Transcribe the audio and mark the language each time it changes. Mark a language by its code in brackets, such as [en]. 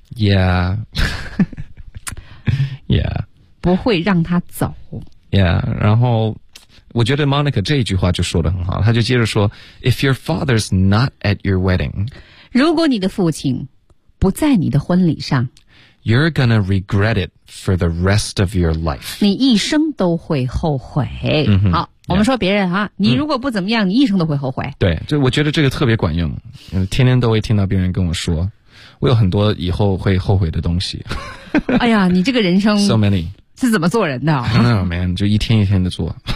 [zh] yeah. yeah. 不会让他走 yeah. 然后我觉得 Monica 这一句话就说得很好他就接着说 [en] If your father's not at your wedding [zh] 如果你的父亲不在你的婚礼上 [en] You're gonna regret it for the rest of your life [zh] 你一生都会后悔、 mm-hmm. 好Yeah. 我们说别人啊你如果不怎么样、嗯、你一生都会后悔对就我觉得这个特别管用天天都会听到别人跟我说我有很多以后会后悔的东西哎呀你这个人生 [en] So many [zh] 是怎么做人的 [en] I don't know man [zh] 就一天一天的做